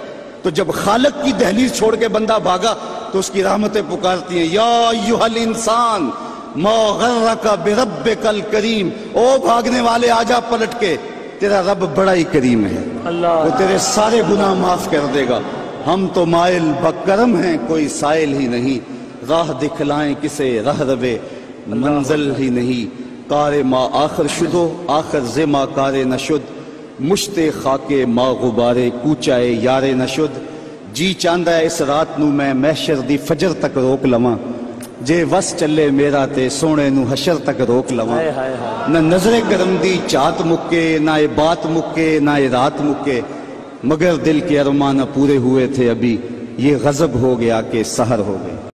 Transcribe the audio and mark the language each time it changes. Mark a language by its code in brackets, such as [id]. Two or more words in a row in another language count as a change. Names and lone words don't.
[ur] تو جب خالق کی دہلیز چھوڑ کے بندہ بھاگا تو اس کی رحمتیں پکارتی ہیں، [ar] یا ایھا الانسان ما غرک بربک الکریم، [ur] او بھاگنے والے آ جا پلٹ کے، تیرا رب بڑا ہی کریم ہے، وہ تیرے سارے گناہ معاف کر دے گا۔ ہم تو مائل بکرم ہیں کوئی سائل ہی نہیں، راہ دکھلائیں کسے رہ روے منزل ہی نہیں، [fa] کار ما آخر شدو آخر زما کار نشد، مشت خاک ما غبارے کوچائے یار نشد، [pa] جی چاندہ اس رات نو میں محشر دی فجر تک روک لواں، جے وس چلے میرا تے سونے نو حشر تک روک لواں، نہ نظر کرم دی چات مکے، نہ اے بات مکے، نہ اے رات مکے، [ur] مگر دل کے ارمان پورے ہوئے تھے ابھی، یہ غضب ہو گیا کہ سحر ہو گئے۔